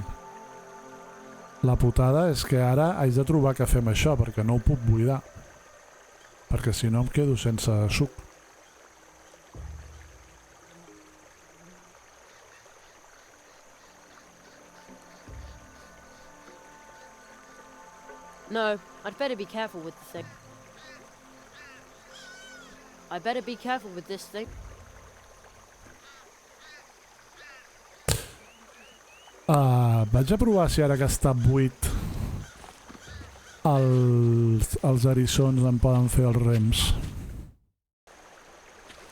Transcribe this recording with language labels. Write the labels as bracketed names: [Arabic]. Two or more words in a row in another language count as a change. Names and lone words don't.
[Catalan] La putada és que ara haig de trobar què fer amb això, perquè no ho puc buidar. Perquè si no em quedo sense suc. No, [English] I'd better be careful with the thing. I better be careful with this thing. [Catalan] Vaig a provar si ara que està buit els eriçons em poden fer els rems.